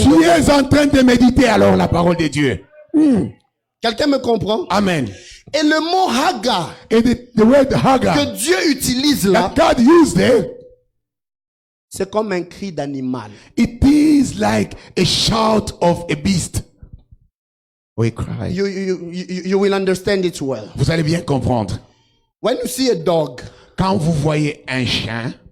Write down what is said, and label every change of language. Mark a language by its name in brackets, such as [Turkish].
[French] tu es en train de méditer alors la parole de Dieu. Quelqu'un me comprend? Amen. Et le mot Haga [English] Et the word Hagar [French] que Dieu utilise là, [English] that God used there, [French] C'est comme un cri d'animal. [English] It is like a shout of a beast. We cry. You will understand it well. [French] Vous allez bien comprendre. [English] When you see a dog, [French] Quand vous voyez un chien